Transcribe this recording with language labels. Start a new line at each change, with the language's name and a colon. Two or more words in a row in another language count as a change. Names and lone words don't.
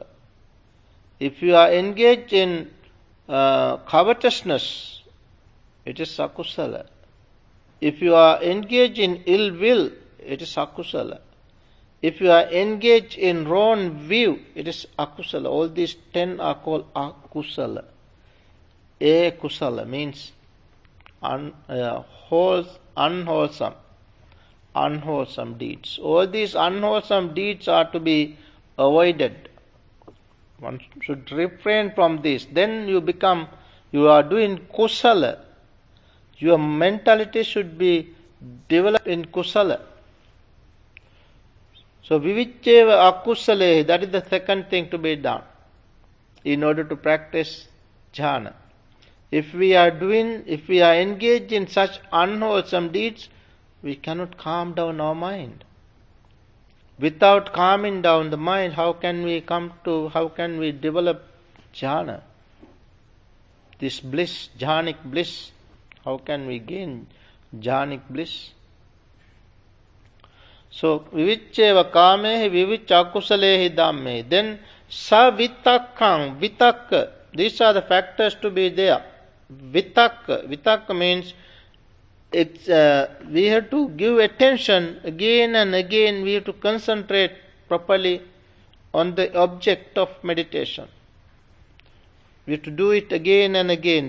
English: If you are engaged in covetousness, it is akusala. If you are engaged in ill will, it is akusala. If you are engaged in wrong view, it is akusala. All these 10 are called akusala. Kusala means unwholesome deeds. All these unwholesome deeds are to be avoided. One should refrain from this. Then you are doing kusala. Your mentality should be developed in kusala.
Pali: So viviccheva akusale,
English: that is the second thing to be done in order to practice jhana. If we are engaged in such unwholesome deeds, we cannot calm down our mind. Without calming down the mind, how can we develop jhana? this bliss, jhanic bliss. How can we gain jhanic bliss? So,
Pali: vivicceva kamehi vivicca akusalehi dhamme. Then, savitakkam, vitakka.
English: These are the factors to be there. Vitakka. Vitakka means we have to give attention again and again. We have to concentrate properly on the object of meditation. We have to do it again and again.